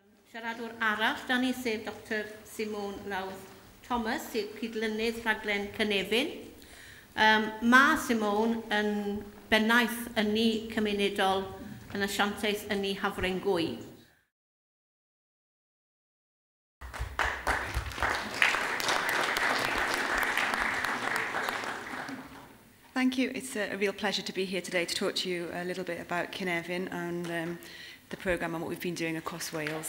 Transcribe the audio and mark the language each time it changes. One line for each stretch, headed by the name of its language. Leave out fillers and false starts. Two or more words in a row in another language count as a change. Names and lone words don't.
Welsh: Siaradwr arall, dan ni sef Dr Simone Lowthe-Thomas, sydd cydlynydd rhaglen Cynefin. Mae Simone yn bennaeth ynni cymunedol yn asiantaeth ynni Hafren Gwy.
English: Thank you. It's a real pleasure to be here today to talk to you a little bit about Cynefin and the programme and what we've been doing across Wales.